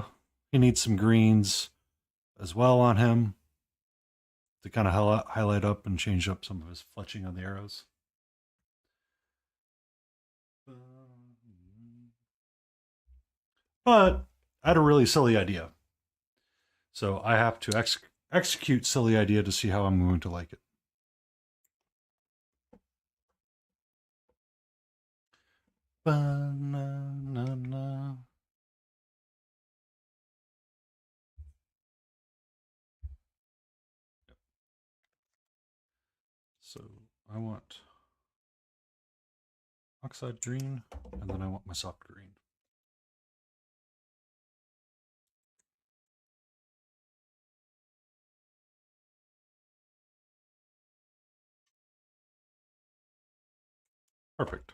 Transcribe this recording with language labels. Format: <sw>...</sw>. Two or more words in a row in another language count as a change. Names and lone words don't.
<en>He needs some greens as well on him to kind of highlight up and change up some of his fletching on the arrows. But I had a really silly idea. So I have to execute silly idea to see how I'm going to like it. Ba-na-na-na. So I want oxide green, and then I want my soft green. Perfect.</en>